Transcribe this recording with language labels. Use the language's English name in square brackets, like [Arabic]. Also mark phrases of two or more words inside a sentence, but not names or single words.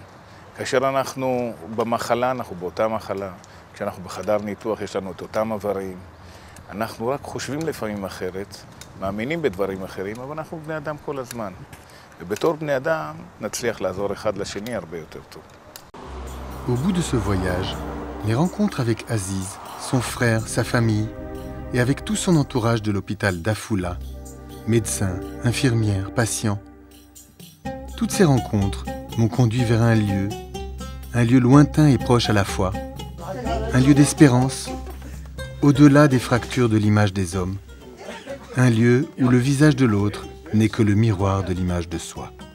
[Hebrew] כאשר אנחנו במחלה, אנחנו באותה מחלה. כשאנחנו בחדר ניתוח, יש לנו את אותם איברים. אנחנו רק חושבים לפעמים אחרת, מאמינים בדברים אחרים, אבל אנחנו בני אדם כל הזמן. ובתור בני אדם נצליח לעזור אחד לשני הרבה יותר טוב. [French] Au bout de ce voyage, les rencontres avec Aziz, son frère, sa famille, et avec tout son entourage de l'hôpital d'Afula, médecins, infirmières, patients, toutes ces rencontres m'ont conduit vers un lieu lointain et proche à la fois, un lieu d'espérance, au-delà des fractures de l'image des hommes, un lieu où le visage de l'autre n'est que le miroir de l'image de soi.